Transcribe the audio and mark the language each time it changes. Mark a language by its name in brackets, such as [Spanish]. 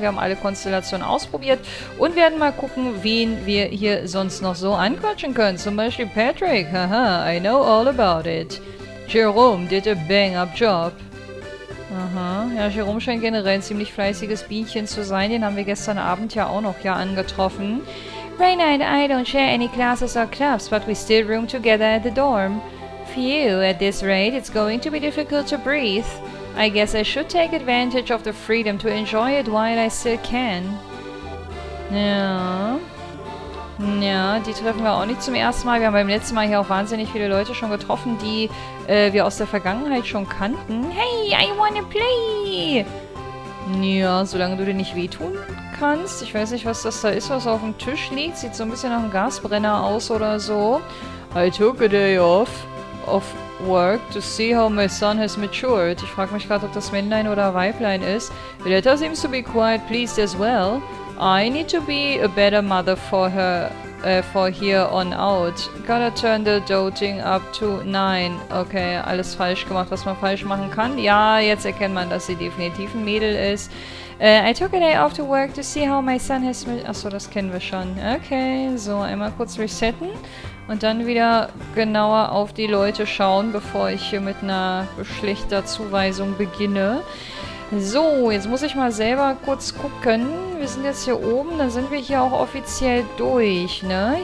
[German] Wir haben alle Konstellationen ausprobiert und werden mal gucken, wen wir hier sonst noch so anquatschen können. Zum Beispiel [English] Patrick. Haha, I know all about it. Jerome did a bang-up job. [German] Aha, ja, Jerome scheint generell ein ziemlich fleißiges Bienchen zu sein. Den haben wir gestern Abend ja auch noch angetroffen. [English] Raina and I don't share any classes or clubs, but we still room together at the dorm. Phew, at this rate, it's going to be difficult to breathe. I guess I should take advantage of the freedom to enjoy it while I still can. [German] Ja. Ja, die treffen wir auch nicht zum ersten Mal. Wir haben beim letzten Mal hier auch wahnsinnig viele Leute schon getroffen, die wir aus der Vergangenheit schon kannten. [English] Hey, I wanna play! [German] Ja, solange du dir nicht wehtun kannst. Ich weiß nicht, was das da ist, was auf dem Tisch liegt. Sieht so ein bisschen nach einem Gasbrenner aus oder so. [English] I took a day off work to see how my son has matured. [German] Ich frage mich gerade, ob das Männlein oder Weiblein ist. [English] The letter seems to be quite pleased as well. I need to be a better mother for her, for here on out. Gotta turn the doting up to 9. [German] Okay, alles falsch gemacht, was man falsch machen kann. Ja, jetzt erkennt man, dass sie definitiv ein Mädel ist. [English] I took a day off to work to see how my son has... [German] Achso, das kennen wir schon. Okay, so, einmal kurz resetten. Und dann wieder genauer auf die Leute schauen, bevor ich hier mit einer Geschlechterzuweisung beginne. So, jetzt muss ich mal selber kurz gucken. Wir sind jetzt hier oben, dann sind wir hier auch offiziell durch, ne?